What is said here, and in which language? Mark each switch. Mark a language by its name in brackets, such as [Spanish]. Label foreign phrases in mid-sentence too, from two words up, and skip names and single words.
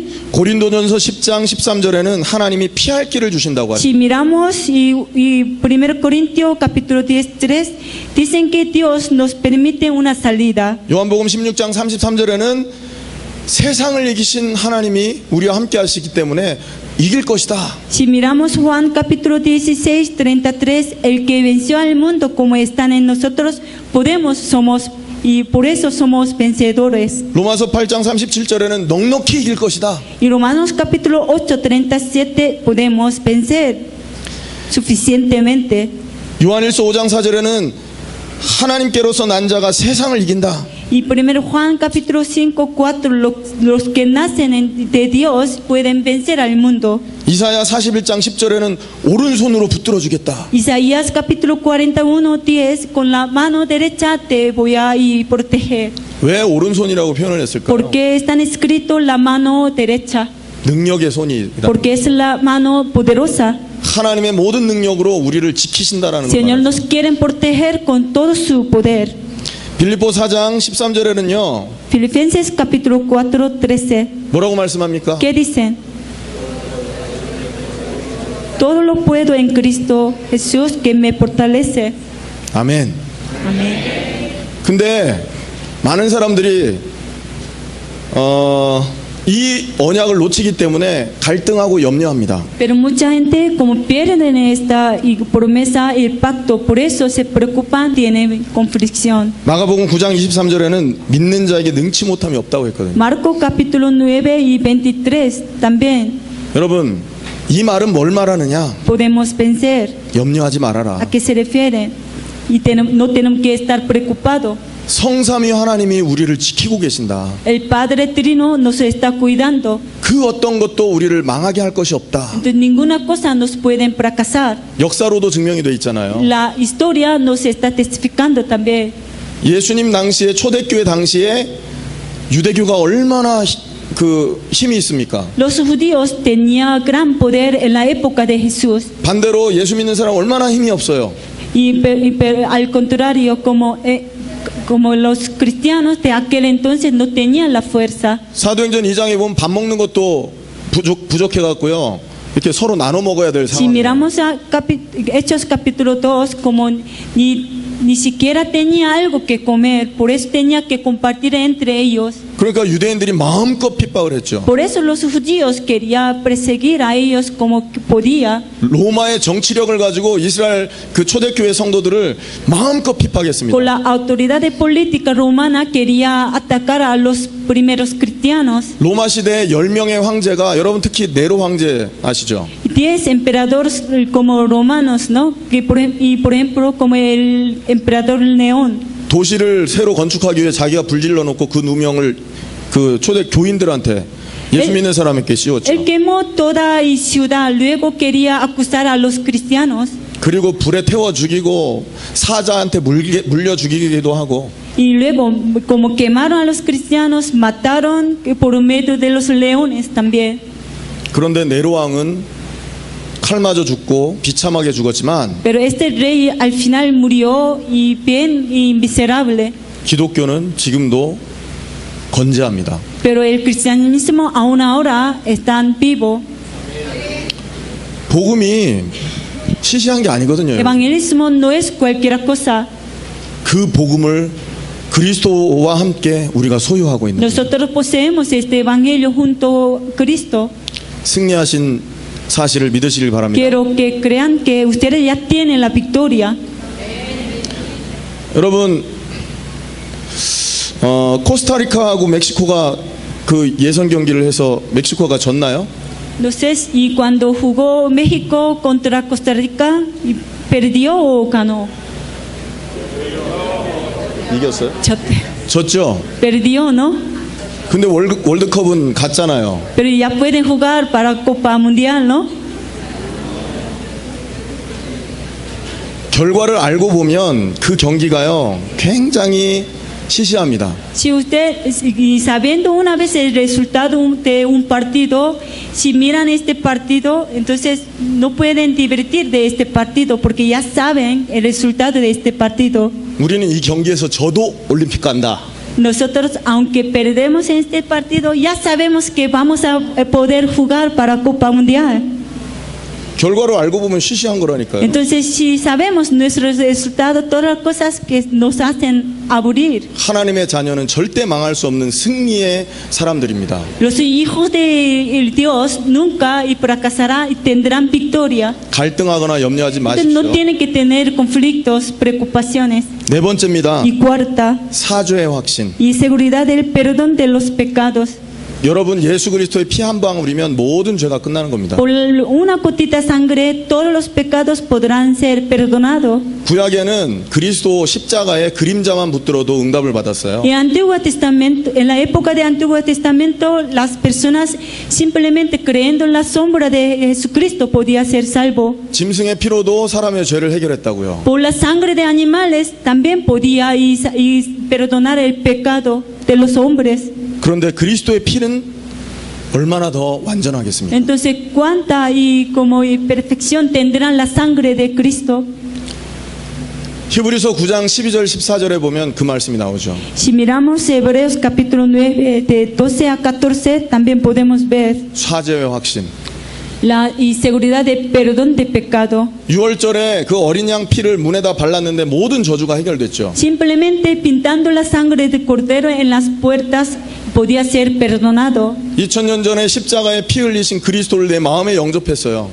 [Korean] 고린도전서 10장 13절에는 하나님이 피할 길을 주신다고 하죠. [Spanish] Si miramos y 1 Corintios capítulo 10:3 dicen que Dios nos permite una salida. [Korean] 요한복음 16장 33절에는 세상을 이기신 하나님이 우리와 함께 하시기 때문에 이길 것이다. [Spanish] Si miramos Juan capítulo 16:33, el que venció al mundo como están en nosotros, somos y por eso somos vencedores. [Korean] 로마서 8장 37절에는 넉넉히 이길 것이다. [Spanish] Y Romanos capítulo 8:37 podemos vencer suficientemente. [Korean] 요한일서 5장 4절에는 하나님께로서 난 자가 세상을 이긴다. [Spanish] Y 1 Juan capítulo 5:4 los que nacen de Dios pueden vencer al mundo. [Korean] 이사야 41장 10절에는 오른손으로 붙들어 주겠다. [Spanish] Isaías capítulo 41:10 con la mano derecha te voy a proteger. [Korean] 왜 오른손이라고 표현을 했을까요? [Spanish] Porque están escrito la mano derecha. [Korean] 능력의 손이다. [Spanish] Porque es la mano poderosa. [Korean] 하나님의 모든 능력으로 우리를 지키신다라는 [Spanish] Señor [Korean] 거예요. [Spanish] nos quieren proteger con todo su poder. [Korean] 빌립보 4장 13절에는요. [Spanish] Filipenses capítulo 4:13. [Korean] 뭐라고 말씀합니까? [Spanish] ¿Qué dicen? Todo lo puedo en Cristo Jesús que me fortalece. [Korean] 아멘. [Spanish] Amén. [Korean] 근데 많은 사람들이 이 언약을 놓치기 때문에 갈등하고 염려합니다. [Spanish] Pero mucha gente como pierden esta promesa y el pacto, por eso se preocupan, tienen conflicción. [Korean] 마가복음 9장 23절에는 믿는 자에게 능치 못함이 없다고 했거든요. [Spanish] Marcos capítulo 9:23 también [Korean] 여러분, 이 말은 뭘 말하느냐? [Spanish] podemos vencer. [Korean] 염려하지 말아라. [Spanish] ¿A qué se refiere? Y no tenemos que estar preocupados. [Korean] 성삼위 하나님이 우리를 지키고 계신다. [Spanish] El Padre Trino nos está cuidando. [Korean] 그 어떤 것도 우리를 망하게 할 것이 없다. [Spanish] Entonces ninguna cosa nos puede fracasar. [Korean] 역사로도 증명이 돼 있잖아요. [Spanish] La historia nos está testificando también. [Korean] 예수님 당시에 초대교회 당시에 유대교가 얼마나 그 힘이 있습니까? [Spanish] Los judíos tenían gran poder en la época de Jesús. [Korean] 반대로 예수 믿는 사람 얼마나 힘이 없어요. [Spanish] Pero al contrario, como los cristianos de aquel entonces no tenían la fuerza. [Korean] 사도행전 2장에 보면 밥 먹는 것도 부족해 갖고요. 이렇게 서로 나눠 먹어야 될 [Spanish] Si [Korean] 상황이에요. [Spanish] miramos a Hechos capítulo 2, como ni siquiera tenía algo que comer, por eso tenía que compartir entre ellos. [Korean] 그러니까 유대인들이 마음껏 핍박을 했죠. [Spanish] Por eso los judíos querían perseguir a ellos como podía. [Korean] 로마의 정치력을 가지고 이스라엘 그 초대교회 성도들을 마음껏 핍박했습니다. [Spanish] Con la autoridad de política romana quería atacar a los primeros cristianos. [Korean] 로마 시대의 10명의 황제가 여러분 특히 네로 황제 아시죠? [Spanish] 10 emperadores como romanos, ¿no? Por ejemplo, como el emperador León. [Korean] 도시를 새로 건축하기 위해 자기가 불질러 놓고 그 누명을 그 초대 교인들한테 예수 믿는 사람에게 씌웠죠. [Spanish] Él quemó toda ciudad, luego quería acusar a los cristianos. [Korean] 그리고 불에 태워 죽이고 사자한테 물려 죽이기도 하고. [Spanish] Y luego, como quemaron a los cristianos, mataron por medio de los leones también. [Korean] 그런데 네로 왕은 칼 맞아 죽고 비참하게 죽었지만 [Spanish] Pero este rey al final murió y bien y miserable. [Korean] 기독교는 지금도 건재합니다. [Spanish] Pero el cristianismo aún ahora está vivo. [Korean] 복음이 시시한 게 아니거든요. [Spanish] Evangelismo no es cualquier cosa. [Korean] 그 복음을 그리스도와 함께 우리가 소유하고 있는 [Spanish] Nosotros poseemos este evangelio junto a Cristo. [Korean] 승리하신 사실을 믿으시길 바랍니다. [Spanish] Quiero que crean que ustedes ya tienen la victoria. [Korean] 여러분, 코스타리카하고 멕시코가 그 예선 경기를 해서 멕시코가 졌나요? [Spanish] Entonces, y cuando jugó México contra Costa Rica, ¿y ¿perdió o ganó? [Korean] 이겼어요? 졌- 졌죠. [Spanish] Perdió, ¿no? [Korean] 근데 월드컵은 갔잖아요. [Spanish] Pero ya pueden jugar para Copa Mundial, ¿no? [Korean] 결과를 알고 보면 그 경기가요 굉장히 시시합니다. [Spanish] Si usted, y sabiendo una vez el resultado de un partido, si miran este partido, entonces no pueden divertir de este partido porque ya saben el resultado de este partido. [Korean] 우리는 이 경기에서 져도 올림픽 간다. [Spanish] Nosotros, aunque perdemos en este partido, ya sabemos que vamos a poder jugar para Copa Mundial. [Korean] 결과를 알고 보면 시시한 거라니까요. [Spanish] Entonces, si sabemos nuestros resultados, todas las cosas que nos hacen aburrir. [Korean] 하나님의 자녀는 절대 망할 수 없는 승리의 사람들입니다. [Spanish] Los hijos de Dios nunca y fracasarán y tendrán victoria. [Korean] 갈등하거나 염려하지 [Spanish] Entonces, [Korean] 마십시오. [Spanish] no tienen que tener conflictos, preocupaciones. [Korean] 네 번째입니다. [Spanish] Y cuarta, [Korean] 사죄의 확신. [Spanish] y seguridad del perdón de los pecados. [Korean] 여러분 예수 그리스도의 피 한 방울이면 모든 죄가 끝나는 겁니다. [Spanish] Por una gotita de sangre, todos los pecados podrán ser perdonados. [Korean] 구약에는 그리스도 십자가에 그림자만 붙들어도 응답을 받았어요. [Spanish] En Antiguo Testamento, en la época de Antiguo Testamento, las personas simplemente creyendo en la sombra de Jesucristo podía ser salvo. [Korean] 짐승의 피로도 사람의 죄를 해결했다고요. [Spanish] Por la sangre de animales también podía y perdonar el pecado de los hombres. [Korean] 그런데 그리스도의 피는 얼마나 더 완전하겠습니까? [Spanish] Entonces, ¿cuánta y como y perfección tendrán la sangre de Cristo? [Korean] 히브리서 9장 12절 14절에 보면 그 말씀이 나오죠. [Spanish] Si miramos Hebreos capítulo 9 de 12 a 14, también podemos ver [Korean] 사죄의 확신. [Spanish] la y seguridad de perdón de pecado. [Korean] 6월절에 그 어린 양 피를 문에다 발랐는데 모든 저주가 해결됐죠. [Spanish] Simplemente pintando la sangre de cordero en las puertas podía ser perdonado. [Korean] 2000년 전에 십자가에 피 흘리신 그리스도를 내 마음에 영접했어요.